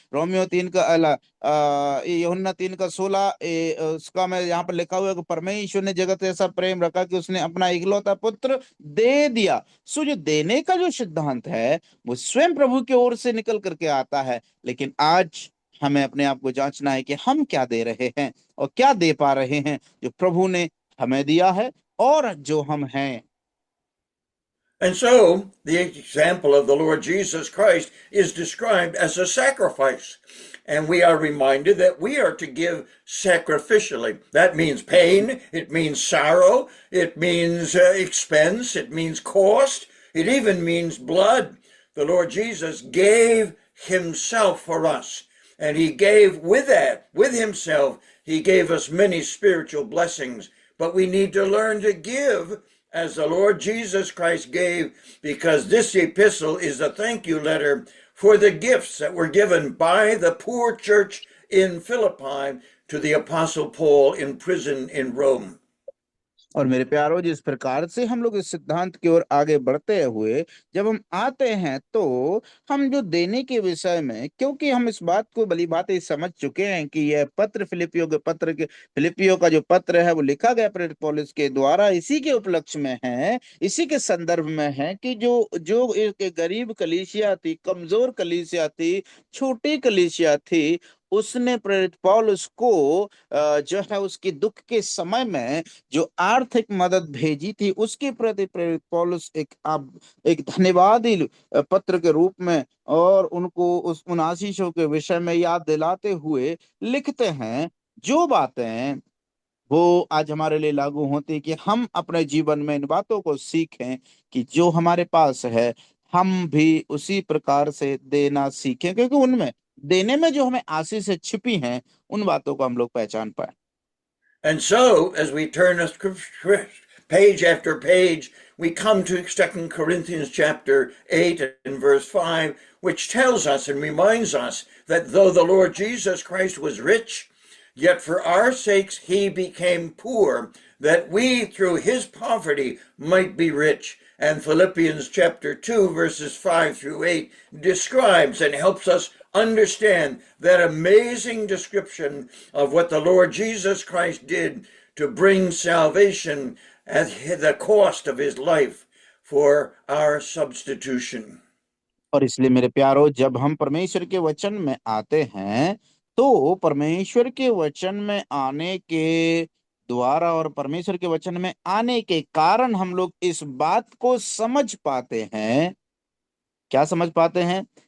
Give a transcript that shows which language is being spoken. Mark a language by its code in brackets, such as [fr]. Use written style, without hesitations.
[hi] Romeo 3 का यूहन्ना 3:16, उसका मैं यहाँ पर लिखा हुआ है कि परमेश्वर ने जगत ऐसा प्रेम रखा कि उसने अपना इकलौता पुत्र दे दिया। सो जो देने का जो सिद्धांत है वो स्वयं प्रभु की ओर से निकल करके आता है। लेकिन आज हमें अपने आप को जांचना है कि हम क्या दे रहे हैं और क्या दे पा रहे हैं जो प्रभु ने हमें दिया है और जो हम हैं। [en] And so the example of the Lord Jesus Christ is described as a sacrifice. And we are reminded that we are to give sacrificially. That means pain, it means sorrow, it means expense, it means cost, it even means blood. The Lord Jesus gave Himself for us. And He gave with that, with Himself, He gave us many spiritual blessings. But we need to learn to give as the Lord Jesus Christ gave, because this epistle is a thank you letter for the gifts that were given by the poor church in Philippi to the Apostle Paul in prison in Rome. [hi] और मेरे प्यारो, जिस प्रकार से हम लोग इस सिद्धांत की ओर आगे बढ़ते हुए जब हम आते हैं, तो हम जो देने के विषय में, क्योंकि हम इस बात को भली भांति समझ चुके हैं कि यह पत्र फिलिपियो का जो पत्र है वो लिखा गया प्रेरित पौलुस के द्वारा इसी के उपलक्ष्य में है, इसी के संदर्भ में है कि जो जो एक गरीब कलीसिया थी, कमजोर कलीसिया थी, छोटी कलीसिया थी, उसने प्रेरित पौलुस को जो है उसकी दुख के समय में जो आर्थिक मदद भेजी थी, उसके प्रति प्रेरित पौलुस एक धन्यवादी पत्र के रूप में और उनको उन आशीषों के विषय में याद दिलाते हुए लिखते हैं। जो बातें वो आज हमारे लिए लागू होती कि हम अपने जीवन में इन बातों को सीखें कि जो हमारे पास है हम भी उसी प्रकार से देना सीखें, क्योंकि उनमें देने में जो हमें आशीष छिपी हैं, उन बातों को हम लोग पहचान पाए। [en] And so, as we turn page after page, we come to 2 Corinthians chapter 8 and verse 5, which tells us and reminds us that though the Lord Jesus Christ was rich, yet for our sakes he became poor, that we through his poverty might be rich. And Philippians chapter 2, verses 5 through 8 describes and helps us understand that amazing description of what the Lord Jesus Christ did to bring salvation at the cost of his life for our substitution. [hi] और इसलिए मेरे प्यारो, जब हम परमेश्वर के वचन में आते हैं, तो परमेश्वर के वचन में आने के द्वारा और परमेश्वर के वचन में आने के कारण हम लोग इस बात को समझ पाते हैं। क्या समझ पाते हैं?